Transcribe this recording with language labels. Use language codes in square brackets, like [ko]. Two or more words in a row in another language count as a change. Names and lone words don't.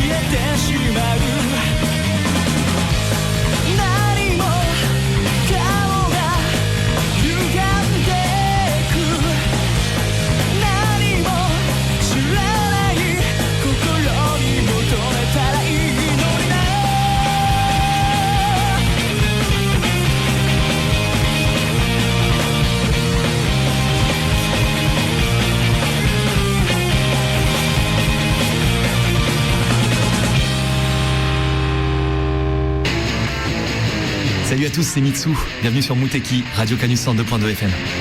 [ja] しまう何もかもが歪んでく何も知らない心に求めたらいいのにな [fr] Salut à tous, c'est Mitsu. Bienvenue sur Muteki, Radio Canus 102.2 FM.